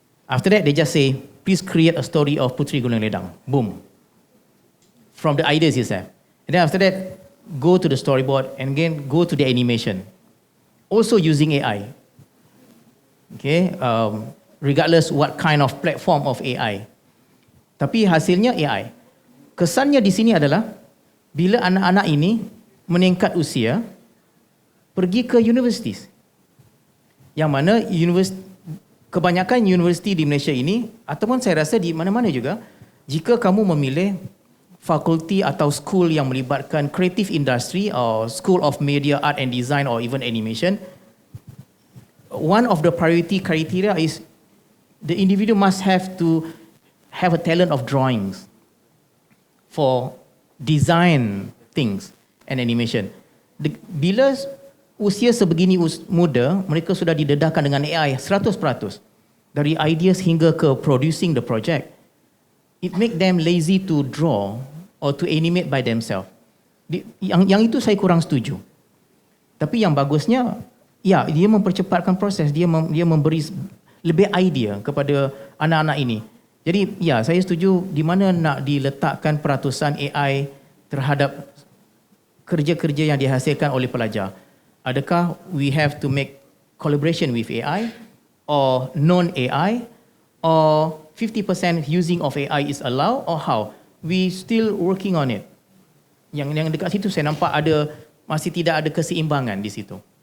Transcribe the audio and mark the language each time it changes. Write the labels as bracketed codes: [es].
[en] After that, they just say, please create a story of Puteri Gunung Ledang. Boom. From the ideas itself. And then after that, go to the storyboard and again go to the animation. Also using AI. Okay, regardless what kind of platform of AI. [ms] Tapi hasilnya AI. Kesannya di sini adalah bila anak-anak ini meningkat usia, pergi ke universitas. Yang mana kebanyakan universiti di Malaysia ini, ataupun saya rasa di mana-mana juga, jika kamu memilih fakulti atau school yang melibatkan [en] creative industry or school of media, art and design or even animation, one of the priority criteria is the individual must have to have a talent of drawings for design things and animation. [ms] Bila usia sebegini muda, mereka sudah didedahkan dengan AI 100%. [en] Dari ideas [ms] hingga ke [en] producing the project. It make them lazy to draw or to animate by themselves. [ms] Yang itu saya kurang setuju. Tapi yang bagusnya, ya, dia mempercepatkan proses, dia memberi lebih idea kepada anak-anak ini. Jadi, ya, saya setuju di mana nak diletakkan peratusan AI terhadap kerja-kerja yang dihasilkan oleh pelajar. [en] Adakah we have to make collaboration with AI or non-AI or 50% using of AI is allowed or how? We still working on it. [ms] Yang dekat situ saya nampak masih tidak ada keseimbangan di situ.